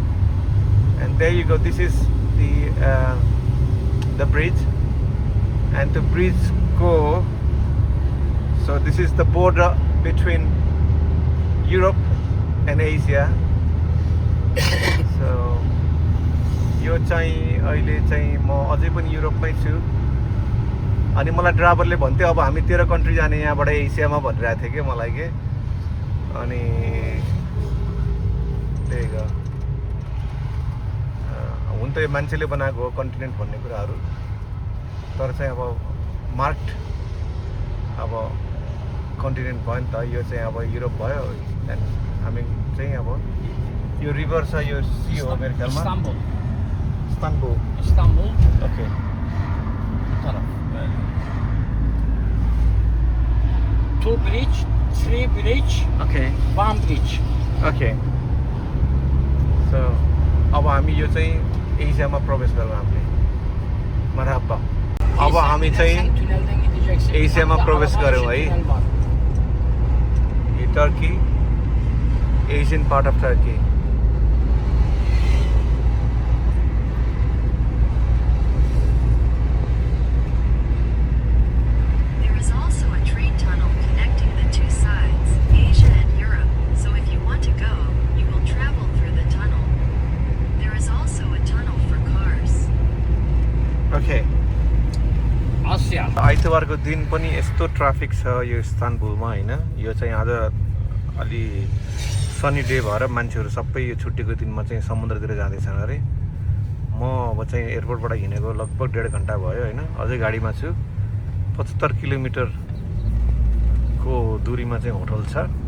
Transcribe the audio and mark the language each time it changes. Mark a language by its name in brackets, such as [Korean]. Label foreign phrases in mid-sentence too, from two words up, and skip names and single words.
[English] And there you go. This is the bridge, and the bridge go. So this is the border between Europe and Asia. [Nepali] So यो चाहिँ अहिले चाहिँ म अझै पनि युरोपमै छु अनि मलाई ड्राइभरले भन्थ्यो अब हामी 13 कन्ट्री जाने यहाँबाट एसियामा भनिरहेको थियो कि मलाई के अनि त्यही हो हुन त यो मान्छेले बनाएको हो कन्टिनेन्ट भन्ने कुराहरू तर चाहिँ अब मार्क्ड अब कन्टिनेन्ट भयो नि त यो चाहिँ अब युरोप भयो एन्ड हामी चाहिँ अब यो रिभर छ यो सी हो मेरो ख्यालमा [Turkish] İstanbul. [English] ओके [Turkish] Bu taraf. Böyle. 2 bridge, 3 bridge, [English] ओके 1 bridge. OK so [Nepali] अब हामी यो चाहिँ एसियामा प्रवेश गरौँ हामीले मरहबा अब हामी चाहिँ [Turkish] Sen tünelden gideceksin. [Nepali] एसियामा [Turkish] Hatta [Nepali] प्रवेश [Turkish] arabanın [Nepali] गऱ्यौँ [Turkish] içinde [Nepali] है [Turkish] tünel var. [English] यो Turkey Asian part of Turkey There is also a train tunnel connecting the 2 sides, Asia and Europe, so if you want to go, you will travel through the tunnel. There is also a tunnel for cars. ओके [Turkish] Asya. [Nepali] आइतबारको दिन पनि यस्तो ट्राफिक छ यो इस्तानबुलमा होइन यो चाहिँ आज अलि [English] sunny day [Nepali] भएर मान्छेहरू सबै यो छुट्टीको दिनमा चाहिँ समुद्रतिर जाँदैछन् अरे म अब चाहिँ एयरपोर्टबाट हिँडेको लगभग 1.5 घन्टा भयो होइन अझै गाडीमा छु 75 किलोमिटरको दूरीमा चाहिँ होटल छ